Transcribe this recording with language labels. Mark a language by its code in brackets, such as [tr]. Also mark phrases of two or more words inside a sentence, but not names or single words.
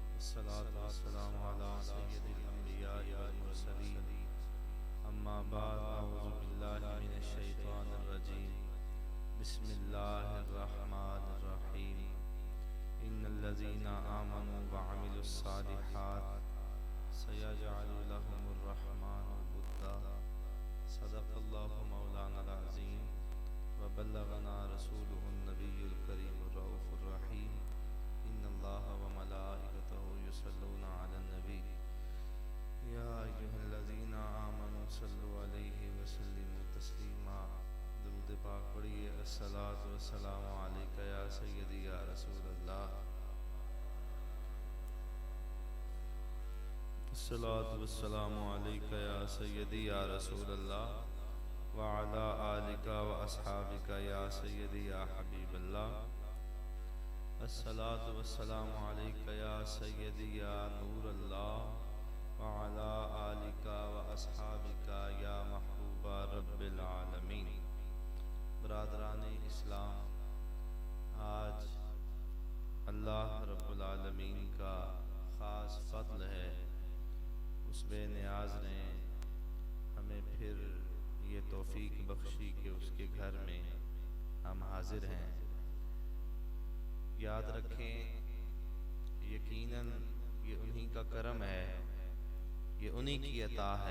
[ar] الصلاة والسلام على سيد الأنبياء والمرسلين أما بعد أعوذ بالله من الشيطان الرجيم بسم الله الرحمن الرحيم إن الذين آمنوا وعملوا الصالحات سيجعل لهم الرحمن ودا صدق الله مولانا العظيم وبلغنا رسوله النبي الكريم الرؤوف الرحيم إن الله وملائكته يصلون على النبي يا أيها الذين آمنوا صلوا عليه وسلموا تسليما. [hi] दुरूद पाक पढ़िए। [ar] الصلاة والسلام عليك يا سيدي يا رسول الله. الصلاة والسلام عليك يا سيدي يا رسول الله وعلى آلك وأصحابك يا سيدي يا حبيب الله. الصلاة والسلام عليك يا سيدي يا نور الله وعلى آلك وأصحابك يا محبوب رب العالمين. [hi] बरादरान इस्लाम, आज अल्लाह रब्बुल आलमीन का ख़ास फ़ज़्ल है, उस बेनियाज़ ने हमें फिर ये तौफ़ीक बख्शी कि उसके घर में हम हाजिर हैं। याद रखें, यकीनन ये उन्हीं का करम है, ये उन्हीं की अता है।